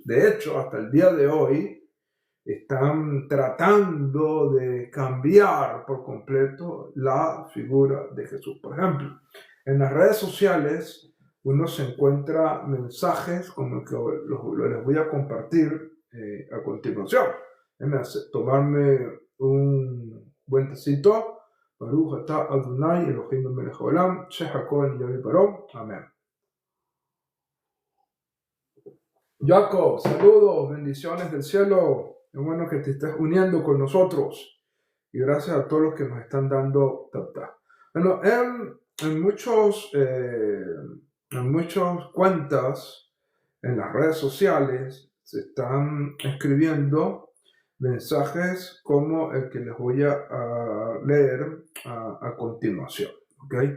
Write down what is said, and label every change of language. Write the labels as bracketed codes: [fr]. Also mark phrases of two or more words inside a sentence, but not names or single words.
[es] De hecho, hasta el día de hoy están tratando de cambiar por completo la figura de Jesús. Por ejemplo, en las redes sociales uno se encuentra mensajes como el que les voy a compartir a continuación. Déjenme tomarme un buen tecito. [he] ברוך אתה אדוני אלוהינו מלך העולם, שהכל נהיה בדברו. [es] Amén. Jacob, saludos, bendiciones del cielo. Es bueno que te estés uniendo con nosotros. Y gracias a todos los que nos están dando tata. Bueno, en muchas cuentas en las redes sociales se están escribiendo mensajes como el que les voy a leer a continuación, ¿ok?